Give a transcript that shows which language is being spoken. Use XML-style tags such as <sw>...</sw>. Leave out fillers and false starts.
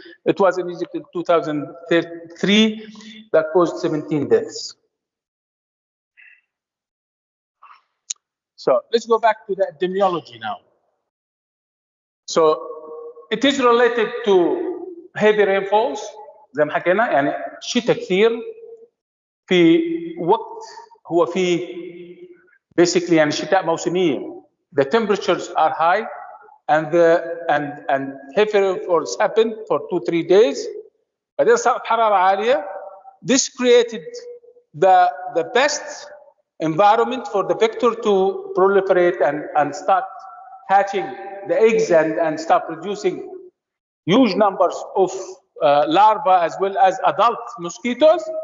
<en>It was in Egypt in 2003 that caused 17 deaths. So let's go back to the epidemiology now. So it is related to heavy rainfalls</en> <ar>زي ما حكينا، يعني شتاء كثير في وقت هو فيه basically يعني شتاء موسمية.</ar> <en>The temperatures are high and heavy rainfalls happen for 2-3 days.</en> <ar>بعدين صارت حرارة عالية.</ar> <en>This created the best environment for the vector to proliferate and start hatching the eggs and start producing huge numbers of larvae as well as adult mosquitoes.</en>